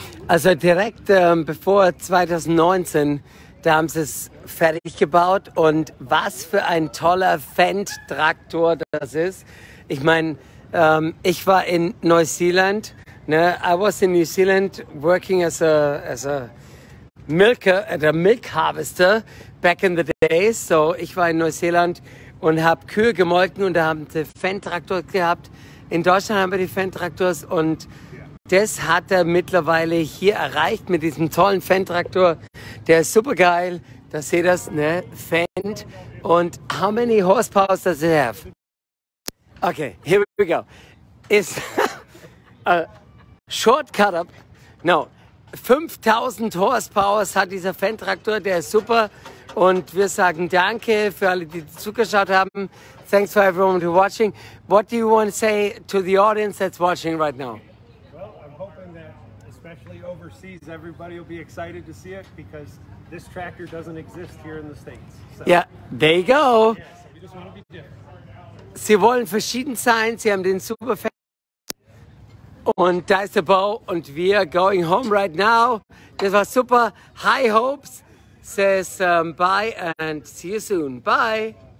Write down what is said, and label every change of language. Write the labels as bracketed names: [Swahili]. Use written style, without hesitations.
[German] Also direkt bevor 2019, da haben sie es fertig gebaut, und was für ein toller Fendt-Traktor das ist. Ich meine, ich war in Neuseeland, ne? [English] I was in New Zealand working as a milker at a milk harvester back in the days. [German] So ich war in Neuseeland und habe Kühe gemolken, und da haben sie Fendt-Traktor gehabt. In Deutschland haben wir die Fendt-Traktors, und das hat er mittlerweile hier erreicht mit diesem tollen Fendt-Traktor. Der ist super geil. Da seht ihr das, ne? Fendt. [English] Und how many horsepower does it have? Okay, here we go. Ist a shortcut up. [German] No, 5000 Horsepower hat dieser Fendt-Traktor, der ist super. Und wir sagen danke für alle, die zugeschaut haben. [English] Thanks for everyone who's watching. What do you want to say to the audience that's watching right now? Well, I'm hoping that, especially overseas, everybody will be excited to see it, because this tractor doesn't exist here in the States. So, Yeah, there you go. yeah, so we just want to be different. [German] Sie wollen verschieden sein. Sie haben den super Fendt. Und da ist der Bo, und wir [English] going home right now. [German] Das war super. [English] High Hopes says bye and see you soon. Bye.